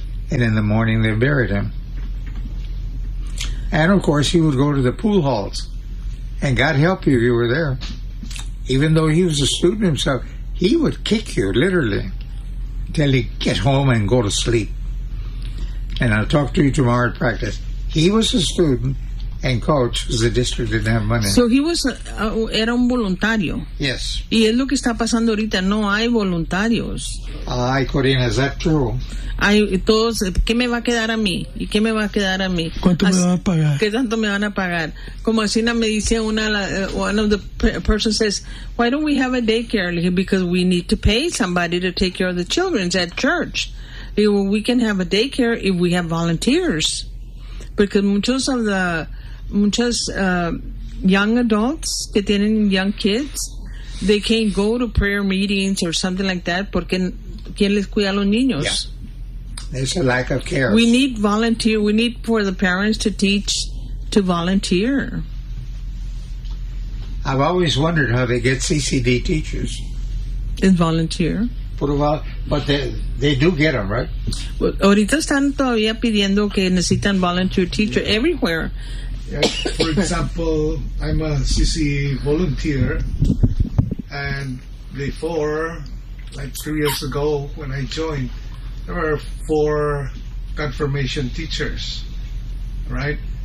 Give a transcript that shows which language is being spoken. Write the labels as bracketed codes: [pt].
[en] and in the morning they buried him. And of course he would go to the pool halls, and God help you if you were there. Even though he was a student himself, he would kick you, literally, until he'd get home and go to sleep. And I'll talk to you tomorrow at practice. He was a student, and coach, the district didn't have money. So he was, [es] era un voluntario. [en] Yes. [es] Y es lo que está pasando ahorita, no hay voluntarios. [en] Ay, Corina, is that true? [es] Ay, todos, ¿qué me va a quedar a mí? ¿Y qué me va a quedar a mí? ¿Cuánto me van a pagar? ¿Qué tanto me van a pagar? Como así me dice una, [en] one of the persons says, why don't we have a daycare? Because we need to pay somebody to take care of the children at church. We can have a daycare if we have volunteers. [es] Porque muchos [en] of the muchas young adults [es] que tienen [en] young kids, they can't go to prayer meetings or something like that [es] porque ¿quién les cuida a los niños? [en] Yeah. There's a lack of care. We need volunteer. We need for the parents to teach to volunteer. I've always wondered how they get CCD teachers. And volunteer. But they do get them, right? [es] Well, ahorita están todavía pidiendo que necesitan [en] volunteer teacher everywhere. For example, I'm a CCA volunteer, and before, like 3 years ago when I joined, there were 4 confirmation teachers, right?